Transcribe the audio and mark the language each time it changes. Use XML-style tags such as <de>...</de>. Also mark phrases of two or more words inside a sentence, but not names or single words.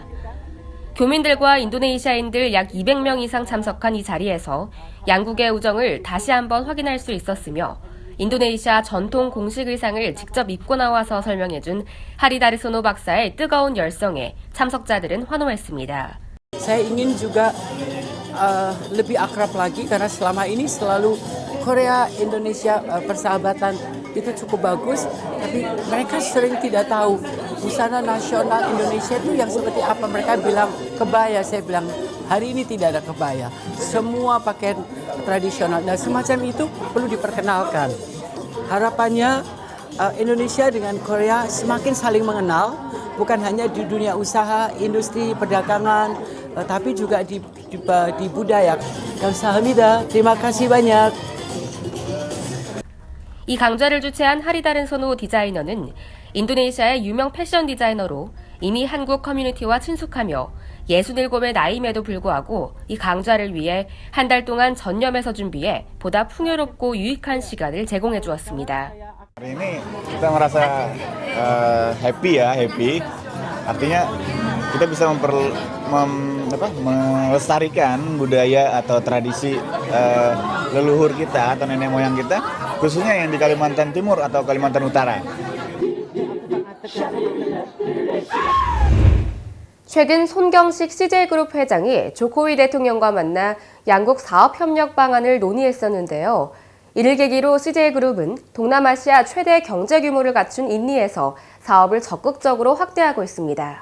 <ko>교민들과 인도네시아인들 약 200명 이상 참석한 이 자리에서 양국의 우정을 다시 한번 확인할 수 있었으며 인도네시아 전통 공식 의상을 직접 입고 나와서 설명해준 하리다르소노 박사의 뜨거운 열성에 참석자들은 환호했습니다.</ko> <id>Saya ingin juga lebih akrab lagi karena selama ini selalu Korea Indonesia persahabatan itu cukup bagus, tapi mereka sering tidak tahu busana nasional Indonesia itu yang seperti apa. Mereka bilang kebaya, saya bilang hari ini tidak ada kebaya, semua pakaian tradisional dan semacam itu perlu diperkenalkan. Harapannya Indonesia dengan Korea semakin saling mengenal, bukan hanya di dunia usaha, industri, perdagangan, tapi juga di budaya. 감사합니다. terima kasih banyak.</id> <ko>이 강좌를 주최한 하리다르소노 디자이너는 인도네시아의 유명 패션 디자이너로 이미 한국 커뮤니티와 친숙하며 67의 나이임에도 불구하고 이 강좌를 위해 한 달 동안 전념해서 준비해 보다 풍요롭고 유익한 시간을 제공해 주었습니다.</ko> <id>Hari ini kita merasa happy. Artinya kita bisa melestarikan budaya atau tradisi leluhur kita atau nenek moyang kita, khususnya yang di Kalimantan Timur atau Kalimantan Utara.</id> <ko>최근 손경식 CJ그룹 회장이 조코위 대통령과 만나 양국 사업협력 방안을 논의했었는데요. 이를 계기로 CJ그룹은 동남아시아 최대 경제 규모를 갖춘 인니에서 사업을 적극적으로 확대하고 있습니다.</ko>